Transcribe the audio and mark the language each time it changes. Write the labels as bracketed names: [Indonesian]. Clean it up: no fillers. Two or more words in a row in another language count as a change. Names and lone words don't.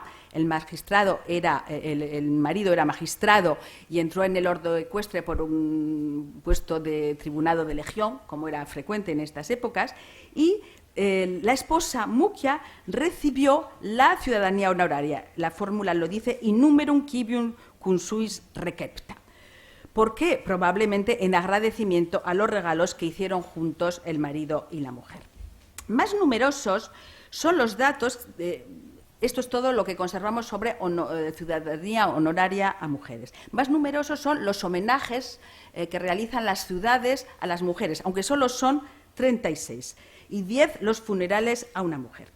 [Spanish] El marido era magistrado y entró en el ordo ecuestre por un puesto de tribunado de legión, como era frecuente en estas épocas, y la esposa Mucia recibió la ciudadanía honoraria. La fórmula lo dice, [Latin] in numerum civium cum suis recepta. [Spanish] ¿Por qué? Probablemente en agradecimiento a los regalos que hicieron juntos el marido y la mujer. Más numerosos son los datos, esto es todo lo que conservamos sobre ciudadanía honoraria a mujeres. Más numerosos son los homenajes que realizan las ciudades a las mujeres, aunque solo son 36, y 10 los funerales a una mujer.